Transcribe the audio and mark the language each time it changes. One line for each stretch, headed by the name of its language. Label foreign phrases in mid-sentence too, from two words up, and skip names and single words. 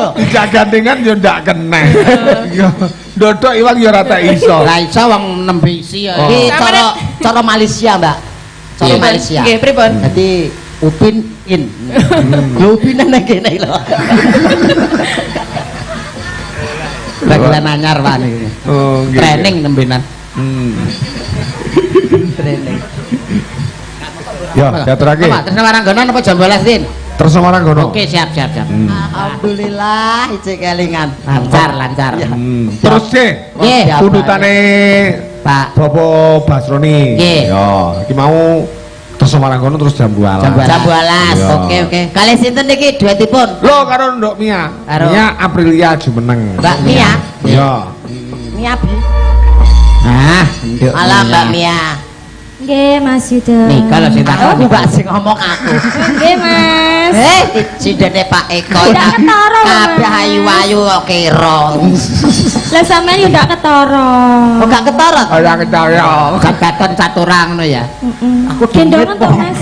Javanese: Dijak gandengan yo ndak kena. Yo ndodok iwang yo ora tak iso. Lah iso wong nembe isi ya. Oh. Iki cara Malaysia, Mbak. Cara Malaysia. Nggih, pripun? Dadi Upin in. Lho Upinan nang kene lho. Bagian anyar Pak niki. Oh, nggih. Training nembenan. Training. Ya, diaturake. Apa terus Waranggono apa jam 12, Din? Terus Waranggono. Oke, siap. Alhamdulillah ijek kelingan. Lancar. Terus sih, Nggih. pundutane Pak Bapak Basroni. Nggih. Ya, iki mau terus Waranggono terus jam 12. Jam 12. Iya. Oke. Kali sinten niki duetipun? Lo karo Ndok Mia. Karo- Mia Aprilia Jumeneng. Mbak Mia. Ya. Mia Bi. Ah, nduk. Malah Mbak Mia. Nggih, Mas Yuda. Nih, kalau sing takon Aku Mbak sing ngomong aku. Nggih, Mas. Sidene Pak Eko. Ndak ketara lho, Kabeh Mas. ayu-ayu kok kira. Lah sampean yo ndak ketara. Kok gak ketara? Ora kecaya. Gaton caturang ngono ya. Aku gendongan to, Mas.